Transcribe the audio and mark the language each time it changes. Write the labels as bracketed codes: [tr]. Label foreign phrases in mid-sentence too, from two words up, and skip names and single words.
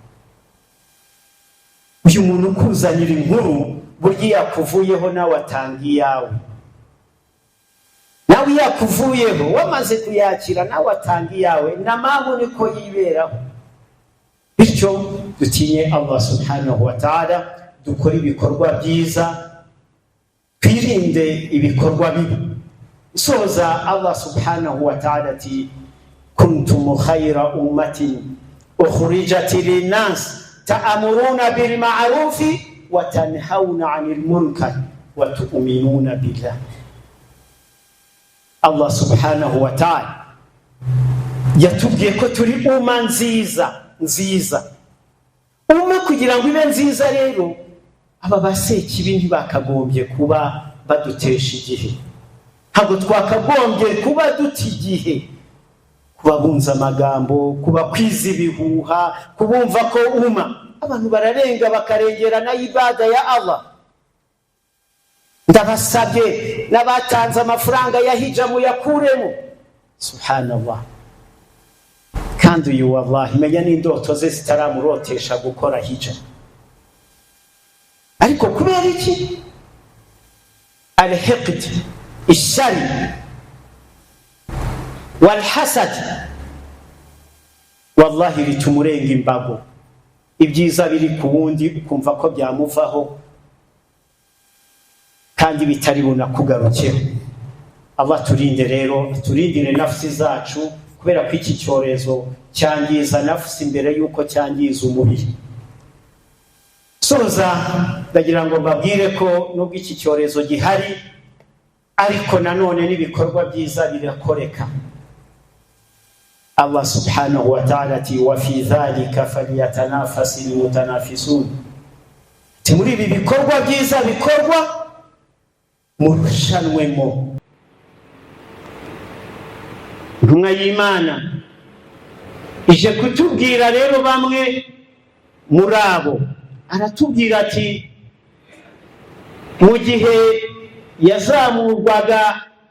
[rw] Uyu muntu ukuzanira inkuru burya yakuvuyeho nawe atanga iyawe, nawe yakuvuyeho wamaze kuyakira nawe atanga iyawe, na mpamvu niko yiberaho. Bityo dutinye Allah [ar] سبحانه وتعالى, [rw] dukora ibikorwa byiza, twirinde ibikorwa bibi. [ar] Soza Allah سبحانه وتعالى ati كنتم خير أمة أخرجت للناس تأمرون بالمعروف وتنهون عن المنكر وتؤمنون بالله. [rw] Allah [ar] سبحانه وتعالى [rw] yatubwiye ko turi umma nziza. Umma kugira ngo ibe nziza rero, aba basekibi ntibakagombye kuba badutesha igihe. Ntabwo twakagombye kuba duta igihe kubabunza amagambo, kuba kwiza ibihuha, kubumva ko abantu bararenga bakarengera na ibada ya Allah. Ndabasabye n'abatanze amafaranga ya hija muyakuremo. Subhanallah. Kandi uyu wallahi menya n'indoto ze zitaramurotesha gukora hija. Ariko kubera iki? Al-hiqd, ishari wal-hasad, wallahi bitumurenga imbago. Ibyiza biri ku wundi ukumva ko byamuvaho kandi bitari bunakugarukeho. Allah turinde rero, turindire nafsi zacu, kubera ko iki cyorezo cyangiza nafsi mbere yuko cyangiza umubiri. Soza ndagira ngo mbabwire ko nubwo iki cyorezo gihari, ariko nanone n'ibikorwa byiza birakoreka. [ar] Allah سبحانه وتعالى ati وفي ذلك فليتنافس المتنافسون. [rw] Muri ibi bikorwa byiza bikorwa murushanwemo. Ntumwa y'Imana ije kutubwira rero bamwe muri abo, aratubwira ati mu gihe yazamurwaga